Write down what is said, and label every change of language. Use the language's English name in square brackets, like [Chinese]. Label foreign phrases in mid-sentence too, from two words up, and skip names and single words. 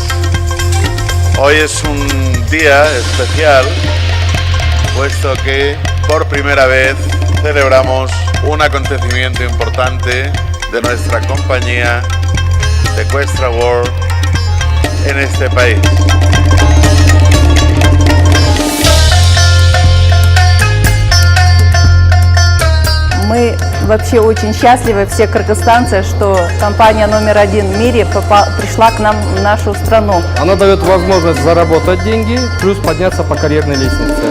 [Spanish] Hoy es un día especial, puesto que por primera vez celebramos un acontecimiento importante de nuestra compañía de Questra World en este país. [Russian] Мы вообще очень счастливы, все кыргызстанцы, что компания номер 1 в мире пришла к нам в нашу страну. Она дает возможность заработать деньги, плюс подняться по карьерной лестнице.